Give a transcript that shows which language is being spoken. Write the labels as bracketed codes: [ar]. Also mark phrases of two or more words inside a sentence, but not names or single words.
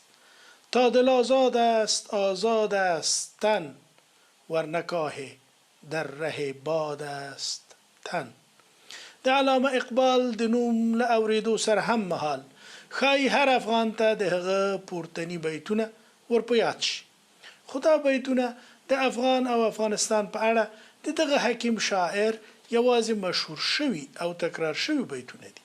[fa] تا دل آزاد است آزاد است تن، ورنه کاه در ره باد است تن. [ps] د علامه اقبال د نوم له اورېدو سره هم مهال ښایي هر افغان ته د هغه پورتني بیتونه ور په یاد شي. خو دا بیتونه د افغان او افغانستان په اړه د دغه حکیم شاعر یوازې مشهور شوي او تکرار شوي بیتونه دي.